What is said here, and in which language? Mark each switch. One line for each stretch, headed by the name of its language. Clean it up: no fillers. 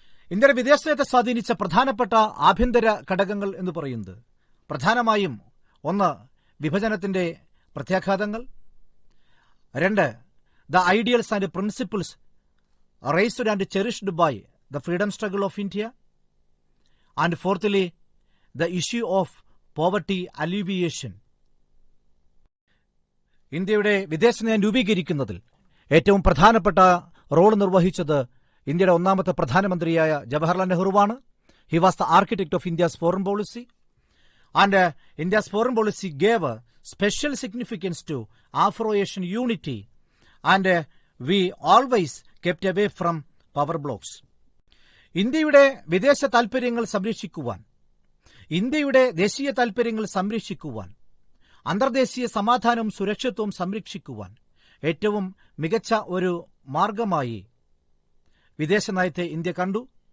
Malayalam: ഇന്ത്യയുടെ വിദേശനയത്തെ സ്വാധീനിച്ച പ്രധാനപ്പെട്ട ആഭ്യന്തര ഘടകങ്ങൾ എന്ന് പറയുന്നത് പ്രധാനമായും ഒന്ന്, വിഭജനത്തിന്റെ പ്രത്യാഘാതങ്ങൾ; രണ്ട്,
English: The ideals and principles raised and cherished by the freedom struggle of India; and fourthly, the issue of poverty alleviation.
Malayalam: ഇന്ത്യയുടെ വിദേശനയം രൂപീകരിക്കുന്നതിൽ ഏറ്റവും പ്രധാനപ്പെട്ട റോൾ നിർവഹിച്ചത് ഇന്ത്യയുടെ ഒന്നാമത്തെ പ്രധാനമന്ത്രിയായ Jawaharlal നെഹ്റുവാണ്.
English: He was the architect of India's foreign policy. And India's foreign policy gave special significance to Afro-Asian unity, and we always kept away from power blocks.
Malayalam: ഇന്ത്യയുടെ വിദേശ താൽപര്യങ്ങൾ സംരക്ഷിക്കുവാൻ, ഇന്ത്യയുടെ ദേശീയ താൽപര്യങ്ങൾ സംരക്ഷിക്കുവാൻ, അന്തർദേശീയ സമാധാനവും സുരക്ഷിതത്വവും സംരക്ഷിക്കുവാൻ ഏറ്റവും മികച്ച ഒരു മാർഗമായി വിദേശ നയത്തെ ഇന്ത്യ കണ്ടു.